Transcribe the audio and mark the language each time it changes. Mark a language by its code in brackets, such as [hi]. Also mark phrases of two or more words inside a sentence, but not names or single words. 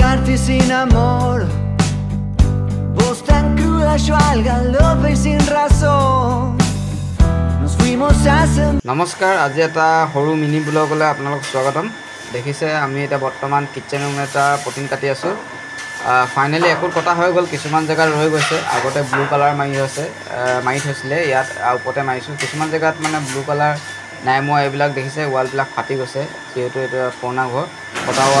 [es] y sin amor. Vos tan cruda, yo al galope y sin razón. Nos fuimos hace... [as] নমস্কাৰ আজি এটা সৰু মিনি ব্লগলৈ আপোনালোকক স্বাগতম দেখিছে আমি এটা বৰ্তমান [en] kitchen room [as] এটা প্ৰটিন কাটি আছো ফাইনালি একোৰ কটা হৈ গ'ল কিছুমান জায়গা ৰৈ গৈছে আগতে [en] blue colour [as] মাৰি থৈছিলে ইয়াত ওপৰতে মাৰিছো কিছুমান জায়গাত মানে [en] blue colour [as] নাই মই এইবিলাক দেখিছে ওয়াল বিলাক ফাটি গৈছে যেহেতু এটা পুৰণা ঘৰ কটা ওয়াল